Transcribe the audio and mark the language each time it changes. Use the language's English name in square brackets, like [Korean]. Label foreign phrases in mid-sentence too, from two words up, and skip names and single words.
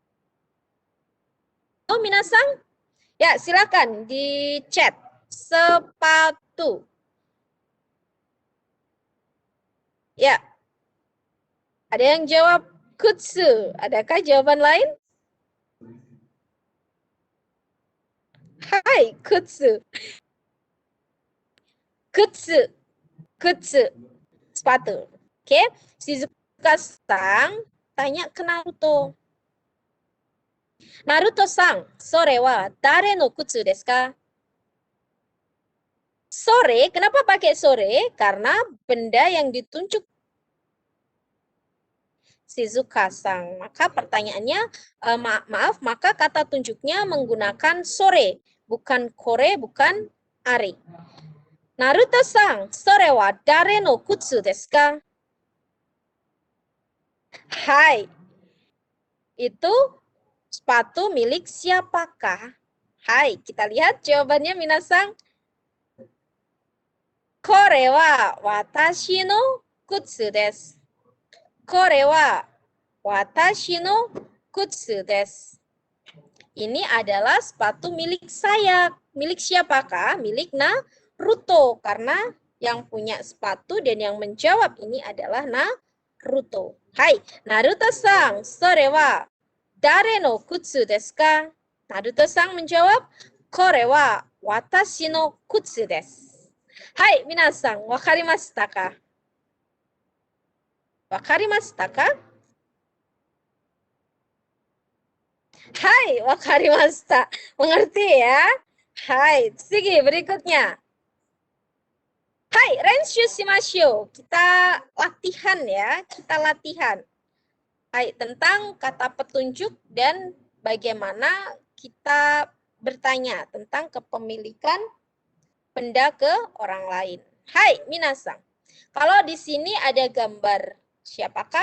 [Indonesian] Oh, minasang? Ya, silakan di chat. Sepatu. Ya. Ada yang jawab kutsu. Adakah jawaban lain? [Japanese] はい、靴. 靴。靴. [Indonesian] Sepatu. Oke, Shizuka-sang tanya ke Naruto. [Japanese] Naruto-sang, それは誰の靴ですか? [Indonesian] Sore, kenapa pakai sore? Karena benda yang ditunjuk Shizuka-sang. Maka pertanyaannya, maaf, maka kata tunjuknya menggunakan sore, bukan kore, bukan are. [Japanese] Naruto-sang, それは誰の靴ですか? Hai. [Indonesian] Itu sepatu milik siapakah? Hai, kita lihat jawabannya minasang. [Japanese] これは私の靴です. これは私の靴です. [Indonesian] Ini adalah sepatu milik saya. Milik siapakah? Milik Naruto. Karena yang punya sepatu dan yang menjawab ini adalah Naruto. [Japanese] Hai, Naruto-san, それは誰の靴ですか? Naruto-san menjawab, これは私の靴です. はい、皆さん、分かりましたか？分かりましたか? はい、分かりました. [Indonesian] Mengerti ya? Hai, sige, berikutnya. [Japanese] Hai, 練習しましょう. [Indonesian] Kita latihan ya, kita latihan. Hai, tentang kata petunjuk dan bagaimana kita bertanya tentang kepemilikan benda ke orang lain. [Japanese] はい、皆さん. [Indonesian] Kalau di sini ada gambar siapakah?